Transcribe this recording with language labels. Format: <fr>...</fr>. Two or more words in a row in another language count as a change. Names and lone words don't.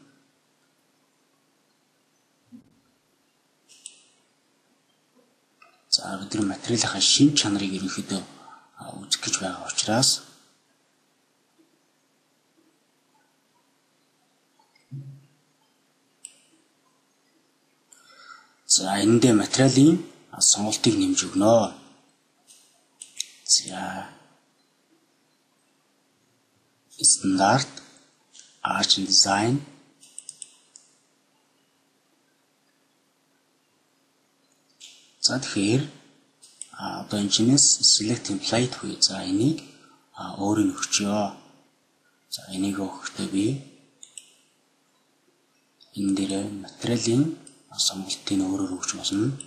<mn>За бид нар материалынхаа шин чанарыг ерөнхийдөө үзэх гэж байгаа учраас за эндээ материалын сонголтыг нэмж өгнө. За стандарт</mn> <en>arch and design</en> <mn>за тэгэхээр одоо энэчнээс</mn> <en>select template</en> <mn>хүү за энийг өөрөөр нь өгчөө. За энийг өгөхдөө би энэ дээр материалын сонголтыг өөрөөр өгч болно.</mn>